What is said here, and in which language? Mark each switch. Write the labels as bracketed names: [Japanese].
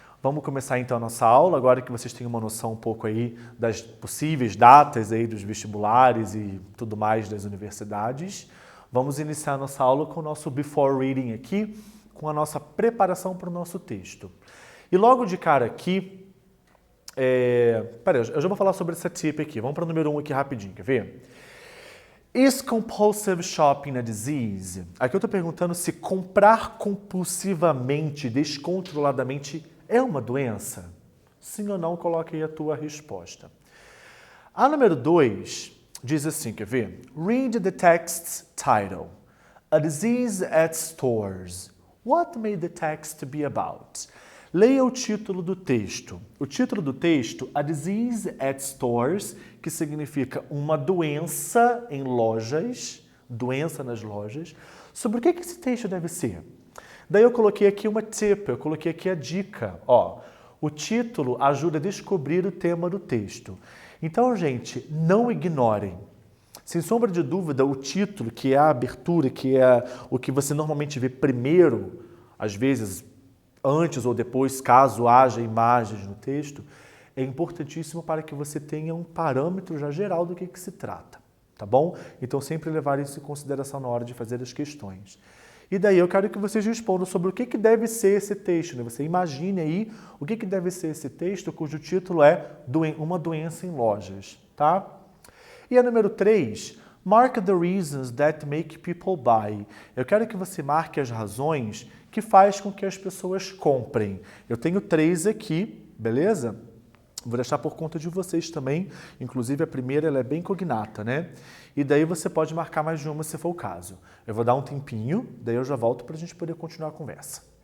[Portuguese] Vamos começar então a nossa aula, agora que vocês têm uma noção um pouco aí das possíveis datas aí dos vestibulares e tudo mais das universidades. Vamos iniciar nossa aula com o nosso before reading aqui, com a nossa preparação para o nosso texto. E logo de cara aqui, eu já vou falar sobre essa tip aqui. Vamos para o número 1 aqui rapidinho, quer ver? [English] Is compulsive shopping a disease? [Portuguese] Aqui eu estou perguntando se comprar compulsivamente, descontroladamente, é uma doença? Sim ou não, coloque aí a tua resposta. A número 2 diz assim, quer ver? [English] Read the text's title. A disease at stores. What may the text be about? [Portuguese] Leia o título do texto. O título do texto, [English] A Disease at Stores, [Portuguese] que significa uma doença em lojas, doença nas lojas. Sobre o que esse texto deve ser? Daí eu coloquei aqui uma tip, eu coloquei aqui a dica. O título ajuda a descobrir o tema do texto. Então, gente, não ignorem. Sem sombra de dúvida, o título, que é a abertura, que é o que você normalmente vê primeiro, às vezes antes ou depois, caso haja imagens no texto, é importantíssimo para que você tenha um parâmetro já geral do que se trata, tá bom? Então, sempre levar isso em consideração na hora de fazer as questões. E daí eu quero que vocês respondam sobre o que deve ser esse texto, né? Você imagine aí o que deve ser esse texto cujo título é Uma Doença em Lojas, tá? E a número 3, [English] mark the reasons that make people buy. [Portuguese] Eu quero que você marque as razões que faz com que as pessoas comprem. Eu tenho 3 aqui, beleza? Vou deixar por conta de vocês também. Inclusive, a primeira ela é bem cognata, né? E daí você pode marcar mais de uma se for o caso. Eu vou dar um tempinho, daí eu já volto para a gente poder continuar a conversa.